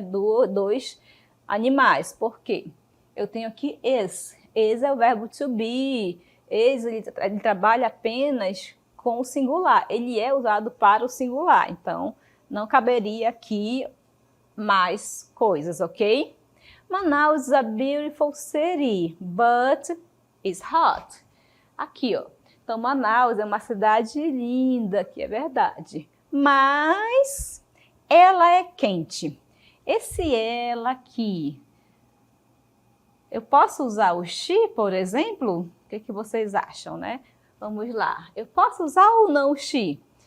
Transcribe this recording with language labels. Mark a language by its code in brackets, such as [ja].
[pt] Dois animais. Por quê? Eu tenho aqui is. Is é o verbo to be. Is, ele trabalha apenas com o singular. Ele é usado para o singular. Então, não caberia aqui mais coisas, ok? [en] Manaus is a beautiful city, but it's hot. [pt] Aqui, ó. Então, Manaus é uma cidade linda, que é verdade. Mas ela é quente. Esse ela aqui, eu posso usar o she, por exemplo? O que vocês acham, né? Vamos lá. Eu posso usar ou não o she?